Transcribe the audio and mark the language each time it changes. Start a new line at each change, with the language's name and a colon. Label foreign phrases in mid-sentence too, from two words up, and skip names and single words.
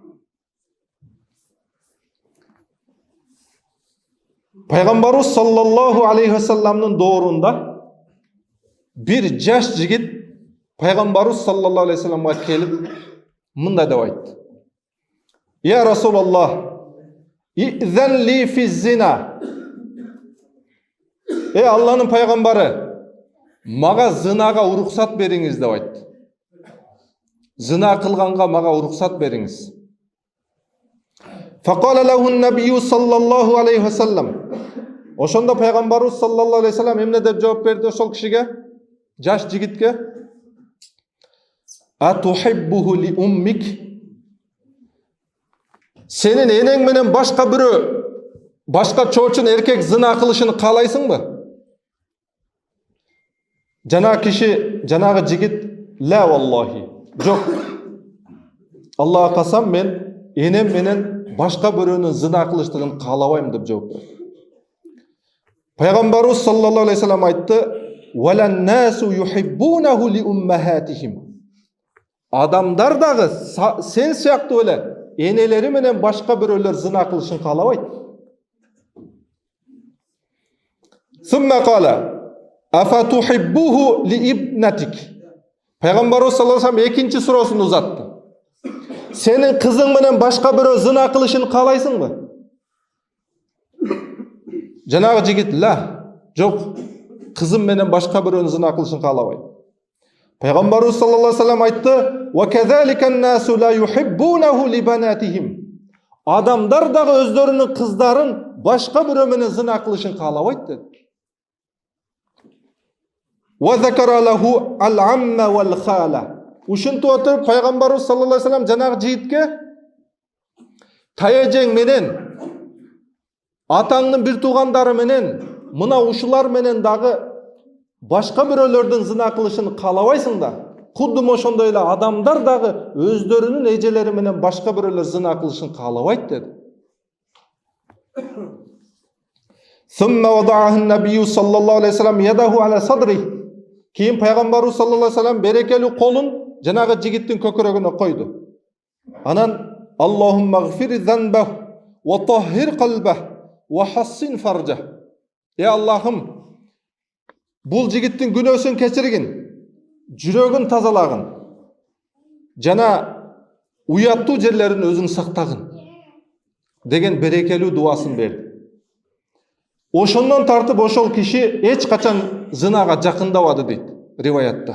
Kyrgyz: Пайгамбарыбыз
Arabic: صلى الله عليه وسلم
Kyrgyz: доорунда bir жаш жигит Пайгамбарыбыз
Arabic: صلى الله عليه وسلم
Kyrgyz: келип мындай деп айтты:
Arabic: "يا رسول الله ائذن لي في الزنا."
Kyrgyz: Алланын пайгамбары, мага зынага уруксат бериңиз деп айтты. Зына кылганга мага уруксат бериңиз.
Arabic: فقال له النبي صلى الله عليه وسلم.
Kyrgyz: Ошондо пайгамбарыбыз
Arabic: صلى الله عليه وسلم
Kyrgyz: эмне деп жооп берди ошол кишиге, жаш жигитке?
Arabic: أتحبه لأمك.
Kyrgyz: Сенин энең менен башка бирөө, башка чоочун эркек зына кылышын каалайсыңбы? Жанагы киши, жанагы жигит,
Arabic: لا والله,
Kyrgyz: жок. Аллага касам, мен энем менен башка бирөөнүн зына кылыштыгын каалабайм деп жооп берди. Пайгамбарыбыз
Arabic: صلى الله عليه وسلم
Kyrgyz: айтты:
Arabic: "ولا الناس يحبونه لأمهاتهم."
Kyrgyz: Адамдар дагы сен сыяктуу эле энелери менен башка бирөөлөр зына кылышын каалабайт.
Arabic: ثم قال أفتحبه لابنتك."
Kyrgyz: Пайгамбарыбыз
Arabic: صلى الله عليه وسلم
Kyrgyz: экинчи суроосун узатты. Сенин кызың менен башка бирөө зына кылышын каалайсыңбы? Жанагы жигит, ла, жок, кызым менен башка бирөөнүн зына кылышын каалабайм. Пайгамбарыбыз
Arabic: صلى الله عليه وسلم
Kyrgyz: айтты:
Arabic: "وكذلك الناس لا يحبونه لبناتهم."
Kyrgyz: Адамдар дагы өздөрүнүн кыздарын башка бирөө менен зына кылышын каалабайт dedi.
Arabic: وذكر له العمة والخالة.
Kyrgyz: Ушинтип отуруп пайгамбарыбыз
Arabic: صلى الله عليه وسلم
Kyrgyz: жанагы жигитке таяжең менен, атаңдын бир туугандары менен, мына ушулар менен дагы башка бирөөлөрдүн зына кылышын каалабайсың да, кудум ошондой эле адамдар дагы өздөрүнүн эжелери менен башка бирөөлөр зына кылышын каалабайт деди.
Arabic: ثم وضعه النبي صلى الله عليه وسلم يده على صدره.
Kyrgyz: Кийин пайгамбарыбыз
Arabic: صلى الله عليه وسلم
Kyrgyz: берекелүү колун жанагы жигиттин көкүрөгүнө койду.
Arabic: Анан اللهم اغفر ذنبه وطهر قلبه وحصن فرجه.
Kyrgyz: Аллахым, бул жигиттин күнөөсүн кечиргин, жүрөгүн тазалагын, жана уяттуу жерлерин өзүң сактагын деген берекелүү дуасын берди. Ошондон тартып ошол киши эч качан зынага жакындабады дейт риваятта.